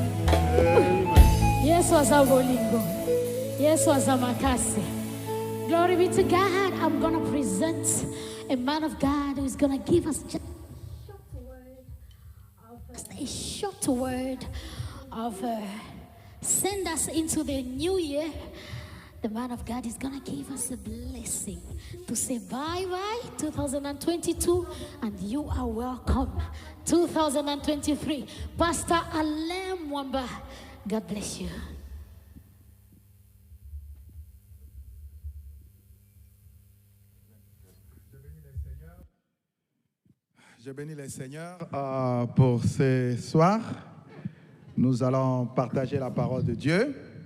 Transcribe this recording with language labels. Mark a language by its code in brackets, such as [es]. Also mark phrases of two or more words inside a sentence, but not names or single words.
[ln] Yesu Aza Bolingo, Yesu Aza Makasi. [en] Glory be to God. I'm going to present a man of God who's going to give us just a short word of send us into the new year. The man of God is going to give us a blessing to say bye-bye 2022 and you are welcome 2023. Pastor Alain Mwamba, God bless you. [fr] Je bénis le Seigneur pour ce soir. Nous allons partager la parole de Dieu.